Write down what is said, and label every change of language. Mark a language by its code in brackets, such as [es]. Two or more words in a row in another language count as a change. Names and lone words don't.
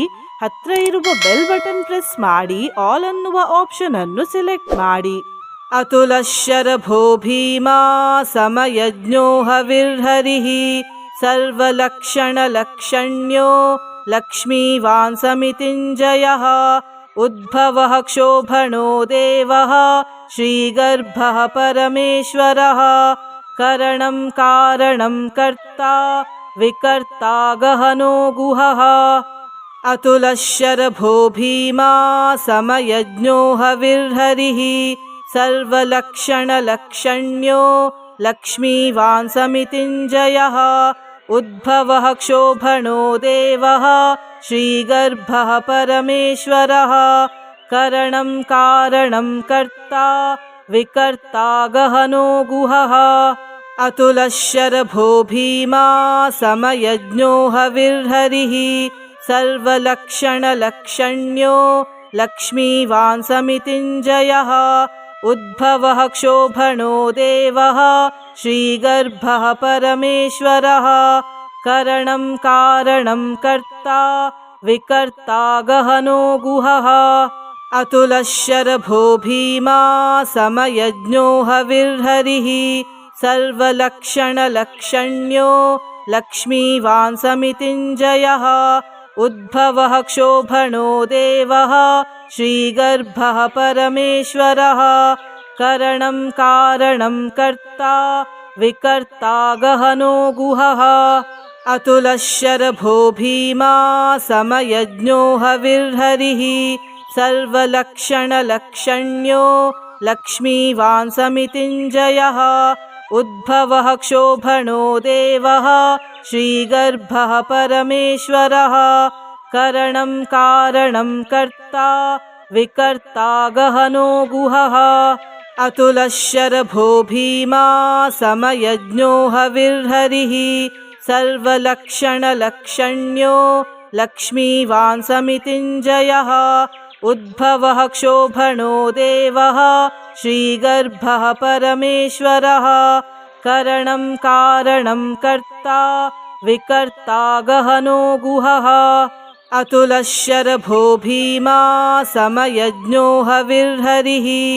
[kn] ಹತ್ರ ಇರುವ [en] bell button press [kn] ಮಾಡಿ ಆಲ್ ಅನ್ನುವ ಆಪ್ಷನ್ ಅನ್ನು ಸೆಲೆಕ್ಟ್ ಮಾಡಿ. [sa] ಅತುಲಶರಭೋ ಭೀಮಾ ಸಮಯಜ್ಞೋ ಹವಿರ್ಹರಿಃ ಸರ್ವಲಕ್ಷಣ ಲಕ್ಷಣ್ಯೋ ಲಕ್ಷ್ಮೀವಾನ್ ಸಮಿತಿಂಜಯಃ ಉದ್ಭವಃ ಕ್ಷೋಭಣೋ ದೇವಃ ಶ್ರೀಗರ್ಭಃ ಪರಮೇಶ್ವರಃ ಕರಣಂ ಕಾರಣಂ ಕರ್ತಾ ವಿಕರ್ತಾ ಗಹನೋ ಗುಹಃ. ಅತುಲಶರಭೋ ಭೀಮಾ ಸಮಯಜ್ಞೋ ಹವಿರ್ಹರಿಃ ಸರ್ವಲಕ್ಷಣ ಲಕ್ಷಣ್ಯೋ ಲಕ್ಷ್ಮೀವಾನ್ ಸಮಿತಿಂಜಯಃ ಉದ್ಭವಃ ಕ್ಷೋಭಣೋ ದೇವಃ ಶ್ರೀಗರ್ಭಃ ಪರಮೇಶ್ವರಃ ಕರಣಂ ಕಾರಣಂ ಕರ್ತಾ ವಿಕರ್ತಾ ಗಹನೋ ಗುಹಃ. ಅತುಲಶರಭೋ ಭೀಮಾ ಸಮಯಜ್ಞೋ ಹವಿರ್ಹರಿಃ ಸರ್ವಲಕ್ಷಣ ಲಕ್ಷಣ್ಯೋ ಲಕ್ಷ್ಮೀವಾನ್ ಸಮಿತಿಂಜಯಃ ಉದ್ಭವಃ ಕ್ಷೋಭಣೋ ದೇವಃ ಶ್ರೀಗರ್ಭಃ ಪರಮೇಶ್ವರಃ ಕರಣಂ ಕಾರಣಂ ಕರ್ತಾ ವಿಕರ್ತಾ ಗಹನೋ ಗುಹಃ. ಅತುಲಶರಭೋ ಭೀಮಾ ಸಮಯಜ್ಞೋ ಹವಿರ್ಹರಿಃ ಸರ್ವಲಕ್ಷಣ ಲಕ್ಷಣ್ಯೋ ಲಕ್ಷ್ಮೀವಾನ್ ಸಮಿತಿಂಜಯಃ ಉದ್ಭವಃ ಕ್ಷೋಭಣೋ ದೇವಃ ಶ್ರೀಗರ್ಭಃ ಪರಮೇಶ್ವರಃ ಕರಣಂ ಕಾರಣಂ ಕರ್ತಾ ವಿಕರ್ತಾ ಗಹನೋ ಗುಹಃ. ಅತುಲಶರಭೋ ಭೀಮಾ ಸಮಯಜ್ಞೋ ಹವಿರ್ಹರಿಃ ಸರ್ವಲಕ್ಷಣ ಲಕ್ಷಣ್ಯೋ ಲಕ್ಷ್ಮೀವಾನ್ ಸಮಿತಿಂಜಯಃ ಉದ್ಭವಃ ಕ್ಷೋಭಣೋ ದೇವಃ ಶ್ರೀಗರ್ಭಃ ಪರಮೇಶ್ವರಃ ಕರಣಂ ಕಾರಣಂ ಕರ್ತಾ ವಿಕರ್ತಾ ಗಹನೋ ಗುಹಃ. अतुलशरभो भीमा समयज्ञो हविर्हरिः सर्वलक्षणलक्षण्यो लक्ष्मीवान् समितिञ्जयः उद्भवः क्षोभणो देवः श्रीगर्भः परमेश्वरः करणं कारणं कर्ता विकर्ता गहनो गुहः अतुलशरभो भीमा समयज्ञो हविर्हरिः